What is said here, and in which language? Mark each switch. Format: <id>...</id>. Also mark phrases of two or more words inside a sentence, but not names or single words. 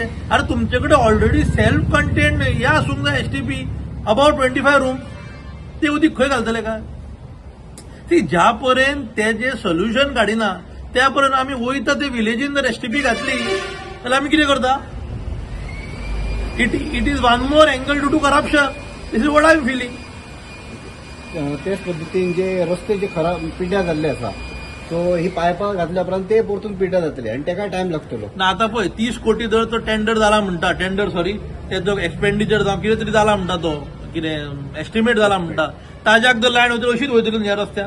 <kok>अरे तुमचे कडेन</kok> <en>already self contained</en> <kok>हें आसूंक जाय STP</kok> <en>about 25 room.</en> <kok>ते उदीक खंय घालतले काय. ती ज्या पर्यंत ते जे सोल्युशन काडिना त्या पर्यंत आमी वयता ते विलेजीन जर एसटीपी घातली जाल्यार आमी कितें करता?</kok> <en>It is one more angle to corruption. This is what I am feeling.</en> <kok>तेच पद्दतीन जे रस्ते जे खराब पिड्ड्यार जाल्ले आसा सो ही पायपां घातल्या उपरांत ते परतून पिड्ड्यार जातले आनी ताका टायम लागतलो. ना आतां पळय 30 कोटी जर तो टेंडर जाला म्हणटा, तेजो एक्सपेंडिचर जावं कितें तरी जाला म्हणटा, तो कितें एस्टिमेट जाला म्हणटा, ताज्याक जर लायन वयतली अशीच वयतली ह्या रस्त्याक.</kok>